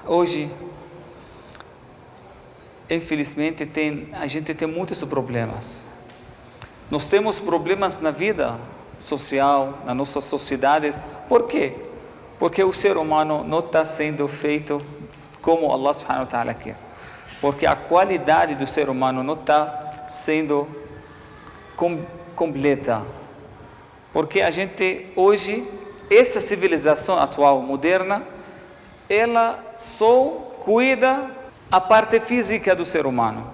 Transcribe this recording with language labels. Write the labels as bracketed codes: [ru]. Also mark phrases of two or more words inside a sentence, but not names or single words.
[pt] Hoje, infelizmente, a gente tem muitos problemas. Nós temos problemas na vida social, nas nossas sociedades. Por quê? Porque o ser humano não está sendo feito como [ar] الله سبحانه وتعالى [pt] quer. Porque a qualidade do ser humano não está sendo completa. Porque a gente hoje, essa civilização atual, moderna, ela só cuida a parte física do ser humano.